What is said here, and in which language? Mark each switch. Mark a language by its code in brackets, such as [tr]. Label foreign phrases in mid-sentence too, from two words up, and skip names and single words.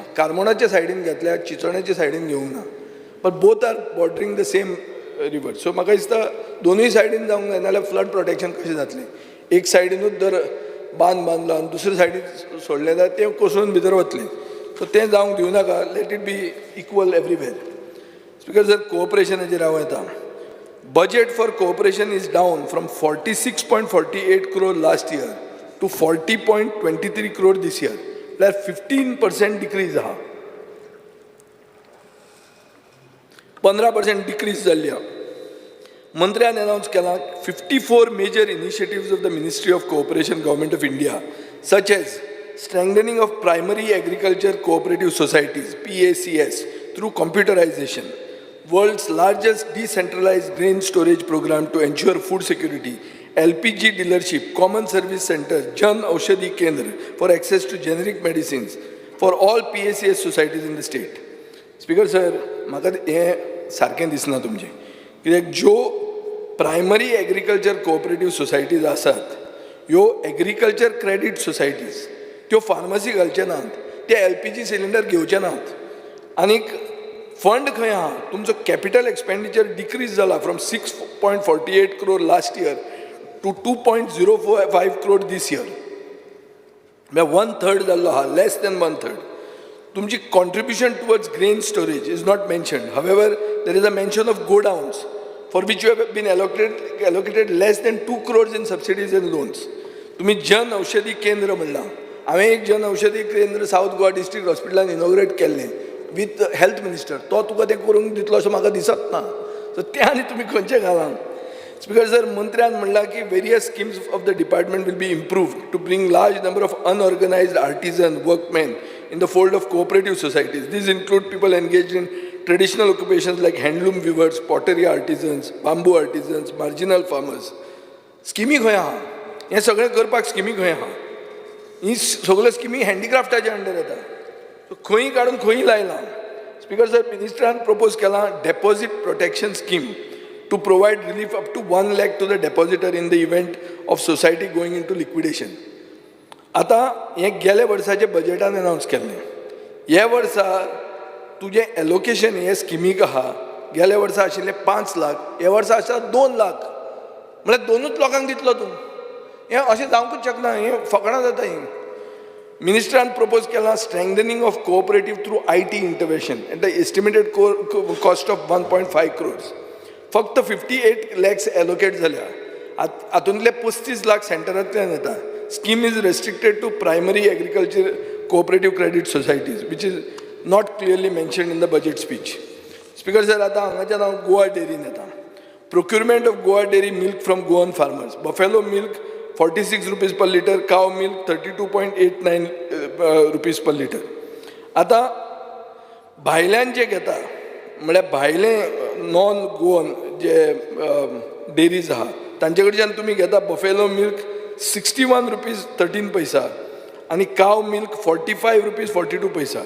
[kok] कार्मोणाच्या सायडीन घेतल्यार चिंचोण्याच्या सायडीन घेवंक ना, [en] But both are bordering the same river. [kok] सो म्हाका दिसता दोनूय सायडीन जावंक जाय, नाल्यार [en] flood protection [kok] कशें जातलें. एक सायडीनूच जर बांद बांदलो आनी दुसरे सायडीन सोडलें जाल्यार तें कोसळून भितर वतलें. सो तें जावंक दिवनाका. [en] Let it be equal everywhere. [kok] स्पीकर जर कोऑपरेशनाचेर हांव येता, [en] budget for cooperation is down from 46.48 crore last year to 40.23 crore this year. That's 15% decrease. 15% decrease जाल्ली. [kok] मंत्र्यान अनाउन्स केला [en] 54 major initiatives of the Ministry of Cooperation, Government of India, such as strengthening of primary agriculture cooperative societies (PACS) through computerization, world's largest decentralized grain storage program to ensure food security, LPG dealership, common service center, Jan Aushadhi Kendra for access to generic medicines for all PACS societies in the state. Speaker sir, [kok] म्हाका हें सारकें दिसना तुमचें, कित्याक ज्यो [en] primary agriculture cooperative societies [kok] आसात, ह्यो [en] agriculture credit societies, [kok] त्यो फार्मसी घालचे नात, ते LPG सिलिंडर घेवचे नात. आनीक फंड खंय आहा? तुमचो [en] capital expenditure decrease [kok] जाला [en] from 6.48 crore last year to 2.05 crore this year. [kok] म्हळ्यार 1/3 जाल्लो आहा, [en] less than 1/3. तुमची contribution towards grain storage is not mentioned. However there is a mention of godowns for which you have been allocated less than 2 crores in subsidies and loans. [kok] तुम्ही जन औषधी केंद्र म्हणला. हांवें एक जन औषधी केंद्र साऊथ गोवा डिस्ट्रिक्ट हॉस्पिटलान इनॉग्रेट केल्लें [en] with health minister. [kok] तो तुका तें करूंक दितलो अशें म्हाका दिसत ना. सो तें आनी तुमी खंयचें घालां. [en] Speaker sir, [kok] मंत्र्यान म्हणलां की [en] various schemes of the department will be improved to bring large number of unorganised artisan workmen in the fold of cooperative societies. These include people engaged in traditional occupations like handloom weavers, pottery artisans, bamboo artisans, marginal farmers. [kok] स्किमी खंय आहा? हें सगळें करपाक स्किमी खंय आहा? ही सगळ्यो स्किमी हँडीक्राफ्टाच्या अंडर येता. खंय काडून खंय लायलां. [en] Speaker sir, [kok] मिनिस्टरान प्रपोज केला [en] deposit protection scheme to provide relief up to 1 lakh to the depositor in the event of society going into liquidation. [kok] आता हें गेल्या वर्साचे बजेटान अनाउन्स केल्लें. ह्या वर्सा तुजें एलोकेशन हे स्किमीक आहा, गेल्या वर्सा आशिल्लें 5 लाख, ह्या वर्सा आसा 2 लाख. म्हळ्यार 2च लोकांक दितलो तूं. हें अशें जावंकूच शकना. हें फकाणां जाता ही. मिनिस्टरान प्रपोज केला [en] strengthening of cooperative through IT intervention at the estimated cost of 1.5 crores. [kok] फक्त 58 lakhs एलोकेट जाल्या. हातूंतले 35 लाख सेंटरांतल्यान येता. [en] Scheme is restricted to primary agriculture cooperative credit societies, which is not clearly mentioned in the budget speech. Speaker sir, [kok] आता हांगाच्यान हांव गोवा डेरीन येता. [en] Procurement of Goa dairy milk from Goan farmers. Buffalo milk 46 rupees per liter, cow milk 32.89 rupees per liter. [kok] आता भायल्यान जे घेता, म्हळ्यार भायले [en] non Goan [kok] जे डेरीज आहा, तांचे कडच्यान तुमी घेता [en] buffalo milk 61 rupees [kok] 13 पैसा आणि [en] cow milk 45 rupees [kok] 42 पैसा.